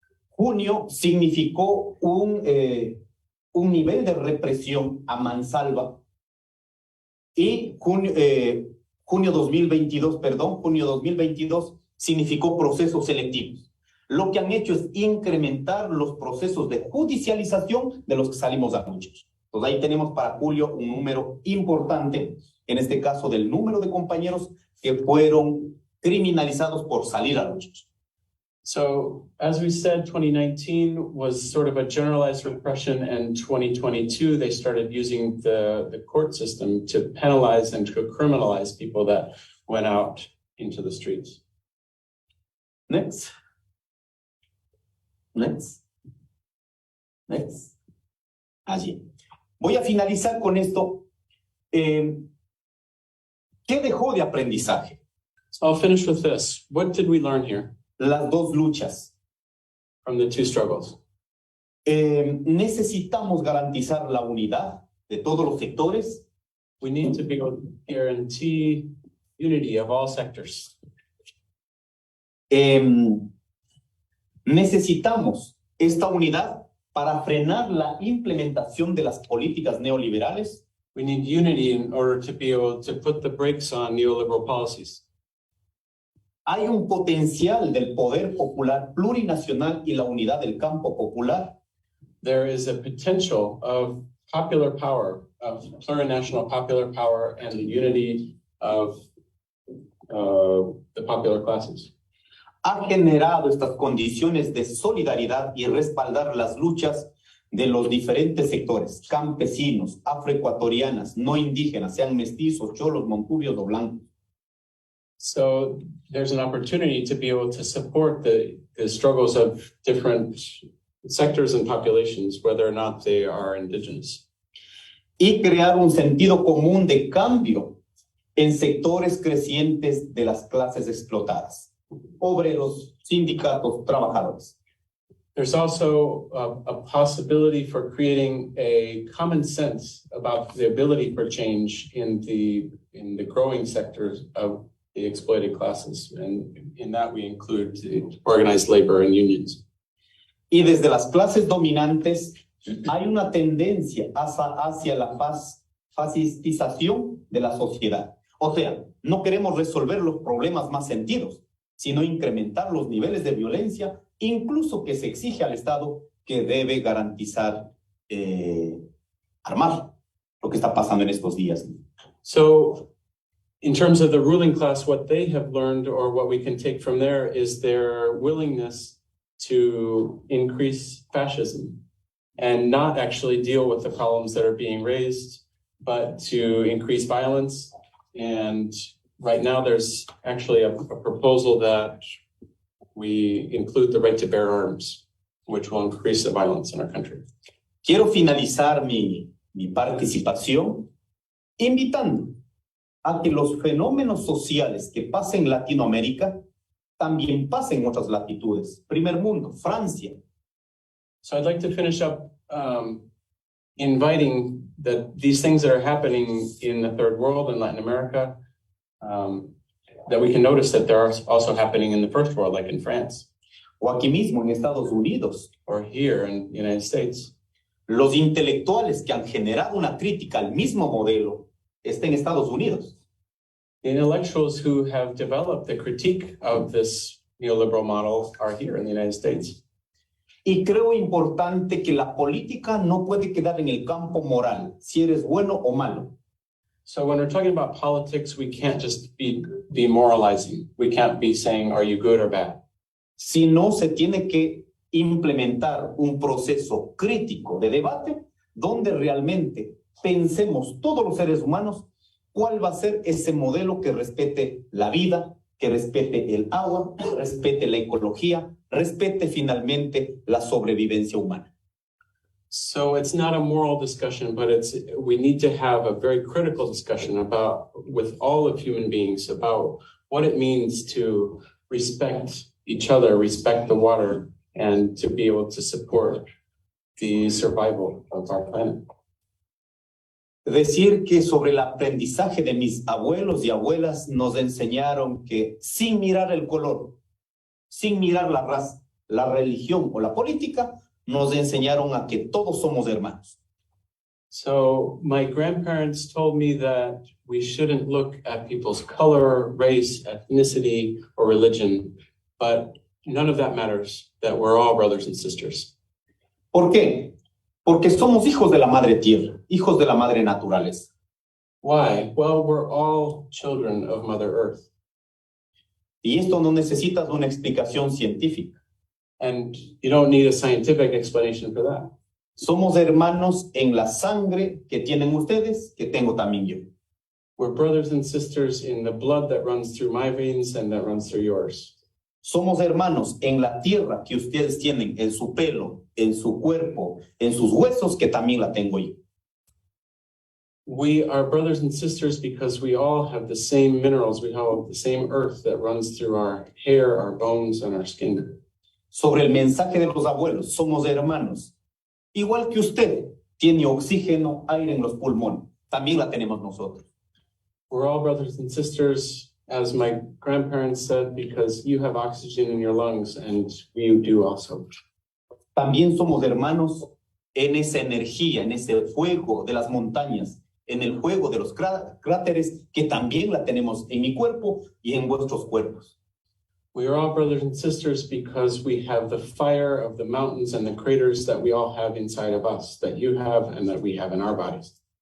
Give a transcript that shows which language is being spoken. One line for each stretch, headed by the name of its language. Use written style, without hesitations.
Spanish: Junio significó un nivel de represión a mansalva y junio 2022 significó procesos selectivos. lo que han hecho es incrementar los procesos de judicialización de los que salimos a luchar. Entonces ahí tenemos para julio un número importante, en este caso del número de compañeros que fueron criminalizados por salir a luchar.
English: So, as we said, 2019 was sort of a generalized repression, and 2022, they started using the court system to penalize and to criminalize people that went out into the streets. Next. Next. Next.
Spanish: Allí. Voy a finalizar con esto. ¿Qué dejó de aprendizaje?
English: So I'll finish with this. What did we learn here
Spanish: Las dos luchas.
English: from the two struggles?
Spanish: Necesitamos garantizar la unidad de todos los sectores.
English: We need to be able to guarantee unity of all sectors.
Spanish: Necesitamos esta unidad para frenar la implementación de las políticas neoliberales.
English: We need unity in order to be able to put the brakes on neoliberal policies.
Spanish: Hay un potencial del poder popular plurinacional y la unidad del campo popular.
English: There is a potential of popular power, of plurinational popular power, and the unity of the popular classes.
Spanish: Ha generado estas condiciones de solidaridad y respaldar las luchas de los diferentes sectores, campesinos, afroecuatorianas, no indígenas, sean mestizos, cholos, montubios o blancos.
English: So there's an opportunity to be able to support the struggles of different sectors and populations, whether or not they are indigenous.
Spanish: Y crear un sentido común de cambio en sectores crecientes de las clases explotadas, obreros, sindicatos, trabajadores.
English: There's also a possibility for creating a common sense about the ability for change in the growing sectors of the exploited classes. And in that we include the organized labor and unions.
Spanish: Y desde las clases dominantes hay una tendencia hacia la fascistización de la sociedad. O sea, no queremos resolver los problemas más sentidos, sino incrementar los niveles de violencia, incluso que se exige al Estado que debe garantizar, armar lo que está pasando en estos días.
English: So in terms of the ruling class, what they have learned, or what we can take from there, is their willingness to increase fascism and not actually deal with the problems that are being raised, but to increase violence. And right now there's actually a proposal that we include the right to bear arms, which will increase the violence in our country.
Spanish: Quiero finalizar mi participación invitando a que los fenómenos sociales que pasen en Latinoamérica también pasen en otras latitudes. Primer mundo, Francia.
English: So I'd like to finish up inviting that these things that are happening in the third world in Latin America, that we can notice that they're also happening in the first world, like in France.
Spanish: O aquí mismo en Estados Unidos.
English: Or here in the United States.
Spanish: Los intelectuales que han generado una crítica al mismo modelo está en Estados Unidos.
English: The intellectuals who have developed the critique of this neoliberal model are here in the United States.
Spanish: Y creo importante que la política no puede quedar en el campo moral, si eres bueno o malo.
English: So when we're talking about politics, we can't just be moralizing. We can't be saying, are you good or bad?
Spanish: Sino se tiene que implementar un proceso crítico de debate donde realmente pensemos todos los seres humanos cuál va a ser ese modelo que respete la vida, que respete el agua, respete la ecología, respete finalmente la sobrevivencia humana.
English: So it's not a moral discussion, but we need to have a very critical discussion with all of human beings about what it means to respect each other, respect the water, and to be able to support the survival of our planet.
Spanish: Decir que sobre el aprendizaje de mis abuelos y abuelas nos enseñaron que sin mirar el color, sin mirar la raza, la religión o la política, nos enseñaron a que todos somos hermanos.
English: So my grandparents told me that we shouldn't look at people's color, race, ethnicity, or religion, but none of that matters, that we're all brothers and sisters.
Spanish: ¿Por qué? Porque somos hijos de la madre tierra, hijos de la madre naturaleza.
English: Why? Well, we're all children of Mother Earth.
Spanish: Y esto no necesitas una explicación científica.
English: And you don't need a scientific explanation for that.
Spanish: Somos hermanos en la sangre que tienen ustedes, que tengo también yo.
English: We're brothers and sisters in the blood that runs through my veins and that runs through yours.
Spanish: Somos hermanos en la tierra que ustedes tienen, en su pelo, en su cuerpo, en sus huesos, que también la tengo yo.
English: We are brothers and sisters because we all have the same minerals. We have the same earth that runs through our hair, our bones, and our skin.
Spanish: Sobre el mensaje de los abuelos, somos hermanos. Igual que usted tiene oxígeno, aire en los pulmones, también la tenemos nosotros.
English: We're all brothers and sisters, as my grandparents said, because you have oxygen in your lungs and we do also.
Spanish: También somos hermanos en esa energía, en ese fuego de las montañas, en el fuego de los cráteres, que también la tenemos en mi cuerpo y en vuestros cuerpos.
English: We are all brothers and sisters because we have the fire of the mountains and the craters that we all have inside of us, that you have and that we have in our bodies.